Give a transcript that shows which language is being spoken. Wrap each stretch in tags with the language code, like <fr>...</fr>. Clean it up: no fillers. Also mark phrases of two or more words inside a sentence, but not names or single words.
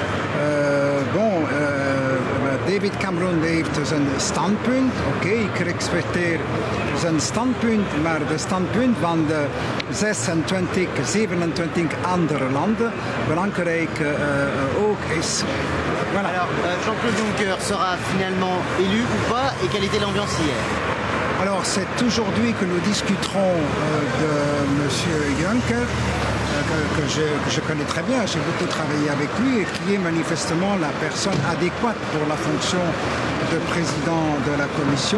<nl>David Cameron heeft zijn standpunt. Oké, ik respecteer zijn standpunt, maar de standpunt van de 26, 27 andere landen belangrijk ook is.</nl> <fr>Voilà. Alors, Jean-Claude Juncker sera finalement élu ou pas, et quelle était l'ambiance hier? Alors, c'est aujourd'hui que nous discuterons de M. Juncker, que je connais très bien, j'ai beaucoup travaillé avec lui, et qui est manifestement la personne adéquate pour la fonction de président de la Commission.</fr>